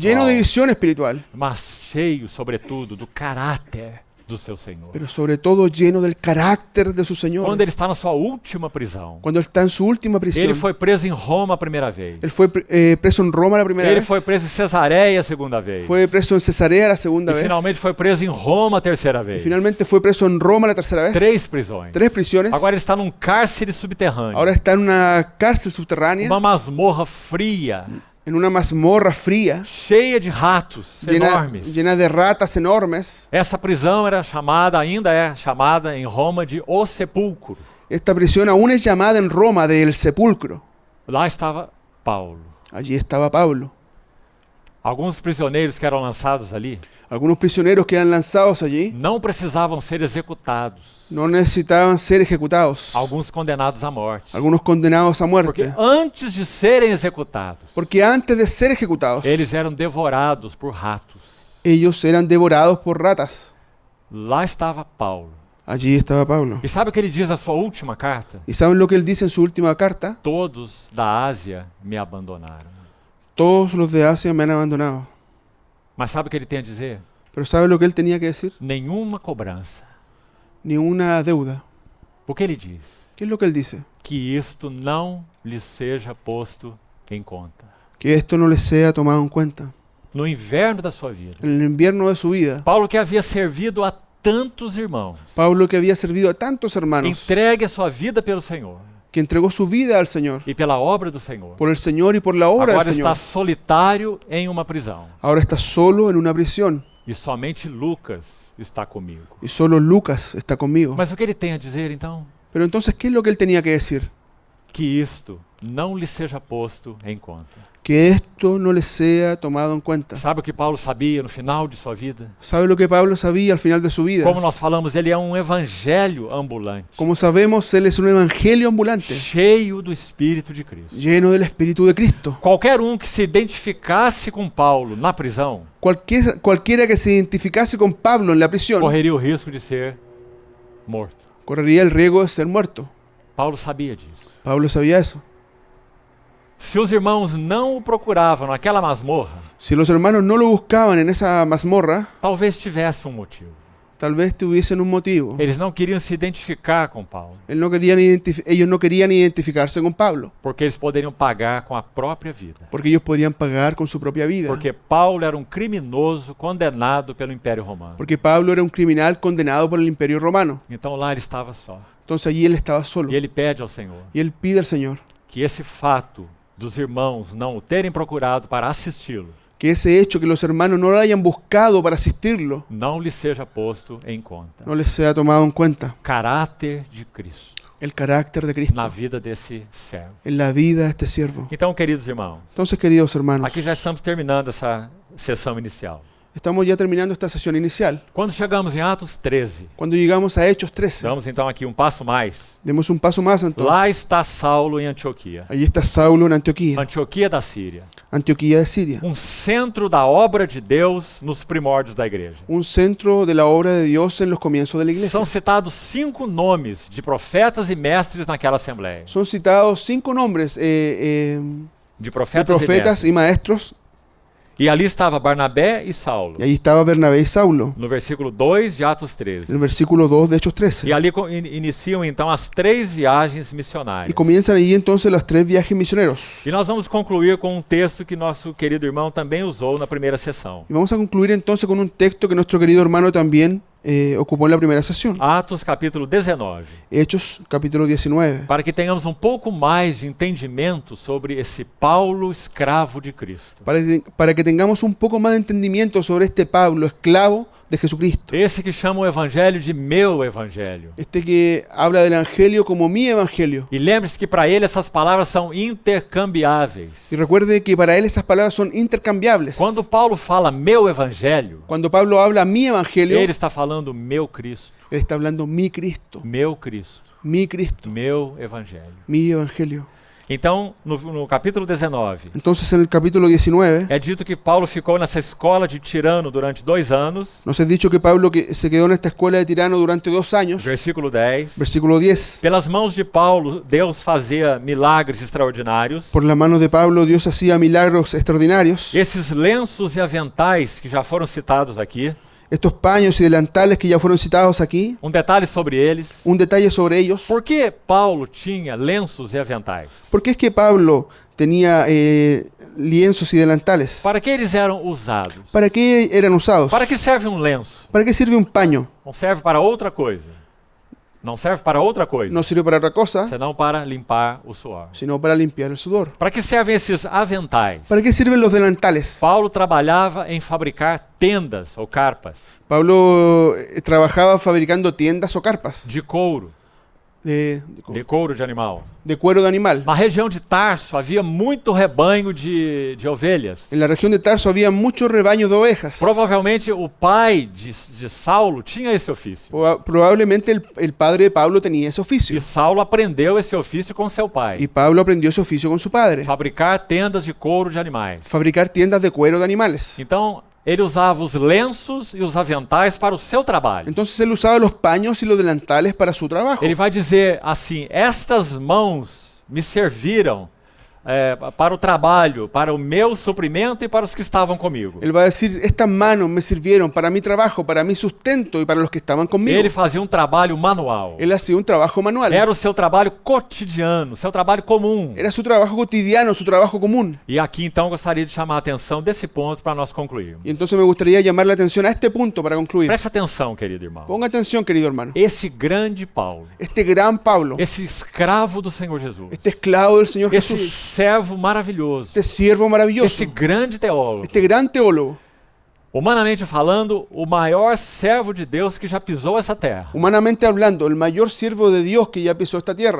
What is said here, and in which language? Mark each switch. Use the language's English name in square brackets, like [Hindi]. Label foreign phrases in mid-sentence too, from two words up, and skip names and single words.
[Spanish] lleno de visión espiritual, [Portuguese] mas cheio, sobretudo, do caráter do seu Senhor. [Spanish] pero sobre todo lleno del carácter de su Señor. [Portuguese] Quando ele está na sua última prisão, [Spanish] Cuando él está en su última prisión, [Portuguese] ele foi preso em Roma a primeira vez. [Spanish] él fue preso en Roma la primera [Portuguese] Ele [Spanish] vez, [Portuguese] foi preso em Cesareia a segunda vez. [Spanish] fue preso en Cesarea la segunda [Portuguese] E [Spanish] vez, [Portuguese] finalmente foi preso em Roma a terceira vez. [Spanish] y finalmente fue preso en Roma la tercera vez. [Portuguese] 3 prisões. [Spanish] 3 prisiones. [Portuguese] Agora ele está num cárcere subterrâneo. [Spanish] Ahora está en una cárcel subterránea, [Portuguese] Uma masmorra fria, [Spanish] en una mazmorra fría, [Portuguese] cheia de ratos enormes. [Spanish] llena de ratas enormes. [Portuguese] Essa prisão era chamada, ainda é chamada em Roma de O Sepulcro. [Spanish] Esta prisión aún es llamada en Roma de El Sepulcro. [Portuguese] Lá estava Paulo. [Spanish] Allí estaba Pablo. [Portuguese] Alguns prisioneiros que eram lançados ali [Spanish] Algunos prisioneros que eran lanzados allí [Portuguese] não precisavam ser executados. [Spanish] no necesitaban ser ejecutados. [Portuguese] Alguns condenados à morte. [Spanish] Algunos condenados a [Portuguese] Porque [Spanish] muerte. [Portuguese] antes de serem executados, [Spanish] Porque antes de ser ejecutados, [Portuguese] eles eram devorados por ratos. [Spanish] ellos eran devorados por ratas. [Portuguese] Lá estava Paulo. [Spanish] Allí estaba Pablo. [Portuguese] E sabe o que ele diz na sua última carta? [Spanish] ¿Y saben lo que él dice en su última carta? [Portuguese] Todos da Ásia me abandonaram. [Spanish] Todos los de Asia me han abandonado. [Portuguese] Mas sabe o que ele tem a dizer? [Spanish] Pero ¿saben lo que él tenía que decir? [Portuguese] Nenhuma cobrança. [Spanish] Ni una deuda. [Portuguese] O que ele diz? [Spanish] ¿Qué es lo que él dice? [Portuguese] Que isto não lhe seja posto em conta. [Spanish] Que esto no les sea tomado en cuenta. [Portuguese] No inverno da sua vida, [Spanish] En el invierno de su vida, [Portuguese] Paulo, que havia servido a tantos irmãos, [Spanish] Pablo, que había servido a tantos hermanos, [Portuguese] entregue a sua vida pelo Senhor [Spanish] que entregó su vida al Señor, [Portuguese] e pela obra do Senhor. [Spanish] por el Señor y por la obra [Portuguese] Agora [Spanish] del [Portuguese] está [Spanish] Señor. [Portuguese] solitário em uma prisão. [Spanish] Ahora está solo en una prisión [Portuguese] E somente Lucas está comigo. [Spanish] y solo Lucas está conmigo. [Portuguese] Mas o que ele tem a dizer então? [Spanish] Pero entonces, ¿qué es lo que él tenía que decir? [Portuguese] Que isto não lhe seja posto em conta. [Spanish] Que esto no les sea tomado en cuenta. [Portuguese] Sabe o que Paulo sabia no final de sua vida? [Spanish] ¿Sabe lo que Pablo sabía al final de su vida? [Portuguese] Como nós falamos, ele é um evangelho ambulante, [Spanish] Como sabemos, él es un evangelio ambulante, [Portuguese] cheio do Espírito de Cristo. [Spanish] lleno del Espíritu de Cristo. [Portuguese] Qualquer um que se identificasse com Paulo na prisão [Spanish] Cualquiera que se identificase con Pablo en la prisión [Portuguese] correria o risco de ser morto. [Spanish] correría el riesgo de ser muerto. [Portuguese] Paulo sabia disso. [Spanish] Pablo sabía eso. [Portuguese] Se os irmãos não o procuravam naquela masmorra, [Spanish] Si los hermanos no lo buscaban en esa mazmorra, [Portuguese] talvez tivesse um motivo. [Spanish] tal vez tuviesen un motivo. [Portuguese] Eles não queriam se identificar com Paulo, [Spanish] Ellos no querían identificarse con Pablo, [Portuguese] porque eles poderiam pagar com a própria vida. [Spanish] porque ellos podían pagar con su propia vida. [Portuguese] Porque Paulo era um criminoso condenado pelo Império Romano. [Spanish] Porque Pablo era un criminal condenado por el Imperio Romano. [Portuguese] Então lá ele estava só. [Spanish] Entonces allí él estaba solo. [Portuguese] E ele pede ao Senhor [Spanish] Y él pide al Señor [Portuguese] que esse fato dos irmãos não o terem procurado para assisti-lo [Spanish] que ese hecho que los hermanos no lo hayan buscado para asistirlo [Portuguese] não lhe seja posto em conta. [Spanish] no les sea tomado en cuenta. [Portuguese] Caráter de Cristo [Spanish] El carácter de Cristo [Portuguese] na vida desse servo. [Spanish] en la vida de este siervo. [Portuguese] Então, queridos irmãos, [Spanish] Entonces, queridos hermanos, [Portuguese] aqui já estamos terminando essa sessão inicial. [Spanish] Estamos ya terminando esta sesión inicial. [Portuguese] Quando chegamos em Atos 13, [Spanish] Cuando llegamos a Hechos 13, [Portuguese] damos então aqui um passo mais. [Spanish] demos un paso más entonces. [Portuguese] Lá está Saulo em Antioquia, [Spanish] Allí está Saulo en Antioquía, [Portuguese] Antioquia da Síria, [Spanish] Antioquía de Siria, [Portuguese] um centro da obra de Deus nos primórdios da igreja. [Spanish] un centro de la obra de Dios en los comienzos de la iglesia. [Portuguese] São citados 5 nomes de profetas e mestres naquela assembleia. [Spanish] Son citados 5 nombres [Portuguese] De [Spanish] de [Portuguese] profetas, [Spanish] profetas [Portuguese] e [Spanish] y [Portuguese] mestres. [Spanish] maestros, [Portuguese] E ali estava Barnabé e Saulo, [Spanish] y ahí estaba Bernabé y Saulo, [Portuguese] no versículo 2 de Atos [Spanish] en [Portuguese] 13. [Spanish] el versículo 2 de Hechos [Portuguese] E [Spanish] 13. [Portuguese] ali iniciam então as 3 viagens [Spanish] Y [Portuguese] missionárias. [Spanish] comienzan allí entonces los 3 viajes misioneros. [Portuguese] E nós vamos concluir com um texto que nosso querido irmão também usou na primeira sessão. [Spanish] Y vamos a concluir entonces con un texto que nuestro querido hermano también ocupó en la primera sesión. [Portuguese] Atos capítulo 19. [Spanish] Hechos capítulo 19. [Portuguese] Para que tenhamos um pouco mais de entendimento sobre esse Paulo, escravo de Cristo. [Spanish] Para que tengamos un poco más de entendimiento sobre este Pablo, esclavo de Jesucristo. [Portuguese] Esse que chama o evangelho de meu evangelho. [Spanish] Este que habla del evangelio como mi evangelio. [Portuguese] E lembre-se que para ele essas palavras são intercambiáveis. [Spanish] Y recuerde que para él esas palabras son intercambiables. [Portuguese] Quando Paulo fala meu evangelho, [Spanish] Cuando Pablo habla mi evangelio, [Portuguese] ele está falando meu Cristo, [Spanish] él está hablando mi Cristo, [Portuguese] meu Cristo, [Spanish] mi Cristo, [Portuguese] meu evangelho. [Spanish] mi evangelio. [Portuguese] Então, no capítulo 19, [Spanish] Entonces en el capítulo 19 [Portuguese] é dito que Paulo ficou nessa escola de Tirano durante 2 anos, [Spanish] nos es dicho que Pablo que se quedó en esta escuela de Tirano durante 2 años. [Portuguese] versículo 10. [Spanish] Versículo 10. [Portuguese] Pelas mãos de Paulo, Deus fazia milagres extraordinários. [Spanish] Por la mano de Pablo Dios hacía milagros extraordinarios. [Portuguese] Esses lenços e aventais que já foram citados aqui, [Spanish] Estos paños y delantales que ya fueron citados aquí, [Portuguese] um detalhe sobre eles. [Spanish] un detalle sobre ellos. [Portuguese] Por que Paulo tinha lenços e aventais? [Spanish] ¿Por qué es que Pablo tenía lienzos y delantales? [Portuguese] Para que eles eram usados? [Spanish] ¿Para qué eran usados? [Portuguese] Para que serve um lenço? [Spanish] ¿Para qué sirve un paño? [Portuguese] Não serve para outra coisa. Não serve para outra coisa, [Spanish] No sirve para otra cosa, [Portuguese] senão para limpar o suor. [Spanish] sino para limpiar el sudor. [Portuguese] Para que servem esses aventais? [Spanish] ¿Para qué sirven los delantales? [Portuguese] Paulo trabalhava em fabricar tendas ou carpas [Spanish] Pablo trabajaba fabricando tiendas o carpas [Portuguese] de couro, [Spanish] de [Portuguese] couro de animal. [Spanish] cuero de animal. [Portuguese] Na região de Tarso havia muito rebanho de ovelhas. [Spanish] En la región de Tarso había muchos rebaños de ovejas. [Portuguese] Provavelmente o pai de Saulo tinha esse ofício. [Spanish] Probablemente el padre de Pablo tenía ese [Portuguese] E [Spanish] oficio. [Portuguese] Saulo aprendeu esse ofício com seu pai. [Spanish] Y Pablo aprendió ese oficio con su padre. [Portuguese] Fabricar tendas de couro de animais. [Spanish] Fabricar tiendas de cuero de animales. [Portuguese] Então, ele usava os lenços e os aventais para o seu trabalho. [Spanish] Entonces él usaba los paños y los delantales para su trabajo. [Portuguese] Ele vai dizer assim: estas mãos me serviram para o trabalho, para o meu suprimento e para os que estavam comigo. [Spanish] Él va a decir, estas manos me sirvieron para mi trabajo, para mi sustento y para los que estaban conmigo. [Portuguese] Ele fazia um trabalho manual. [Spanish] Él hacía un trabajo manual. [Portuguese] Era o seu trabalho cotidiano, seu trabalho comum. [Spanish] Era su trabajo cotidiano, su trabajo común. [Portuguese] E aqui então gostaria de chamar a atenção desse ponto para nós concluirmos. [Spanish] Y entonces me gustaría llamar la atención a este punto para concluir. [Portuguese] Preste atenção, querido irmão. [Spanish] Ponga atención, querido hermano. [Portuguese] Esse grande Paulo, [Spanish] Este gran Pablo, [Portuguese] esse escravo do Senhor Jesus, [Spanish] este esclavo del Señor [Portuguese] esse [Spanish] Jesús, [Portuguese] servo maravilhoso, [Spanish] este siervo maravilloso, [Portuguese] esse grande teólogo, [Spanish] este gran teólogo, [Portuguese] humanamente falando, o maior servo de Deus que já pisou essa terra, [Spanish] humanamente hablando, el mayor siervo de Dios que ya pisó esta tierra,